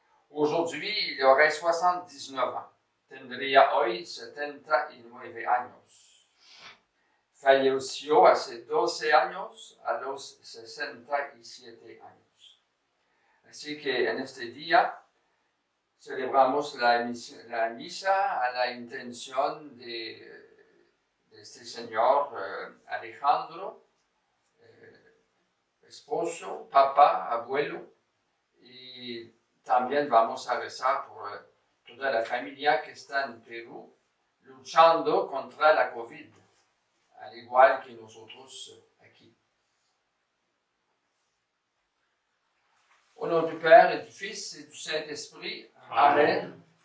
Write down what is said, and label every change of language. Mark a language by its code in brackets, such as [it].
[fr] Aujourd'hui, il aurait 79 ans. [es] Tendría hoy 79 años. Falleció hace 12 años a los 67 años. Así que en este día celebramos la misa a la intención de este señor Alejandro, esposo, papá, abuelo, y también vamos a rezar por toda la familia que está en Perú luchando contra la COVID, al igual que nosotros aquí. [fr] Au nom du Père et du Fils et du Saint-Esprit, Amen.